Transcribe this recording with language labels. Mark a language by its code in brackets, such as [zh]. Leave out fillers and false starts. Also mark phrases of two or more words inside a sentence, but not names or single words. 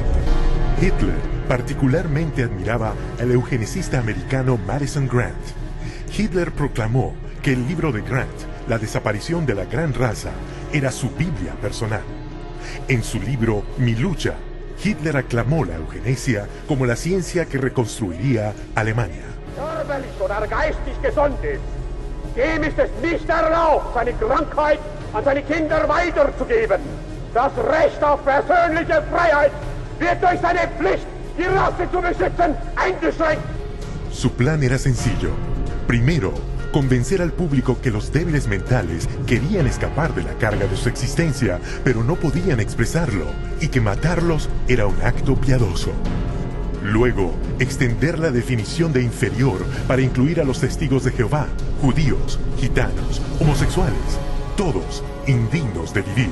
[es] Hitler particularmente admiraba al eugenicista americano Madison Grant. Hitler proclamó que el libro de Grant, La desaparición de la gran raza, era su Biblia personal. En su libro Mi lucha, Hitler aclamó la eugenesia como la ciencia que reconstruiría Alemania. [de] Dem ist es nicht erlaubt, seine Krankheit an seine Kinder weiterzugeben. Das Recht auf persönliche Freiheit wird durch seine Pflicht, die Rasse zu beschützen, eingeschränkt. [es] Su plan era sencillo. Primero, convencer al público que los débiles mentales querían escapar de la carga de su existencia, pero no podían expresarlo, y que matarlos era un acto piadoso. Luego, extender la definición de inferior para incluir a los testigos de Jehová, judíos, gitanos, homosexuales, todos indignos de vivir.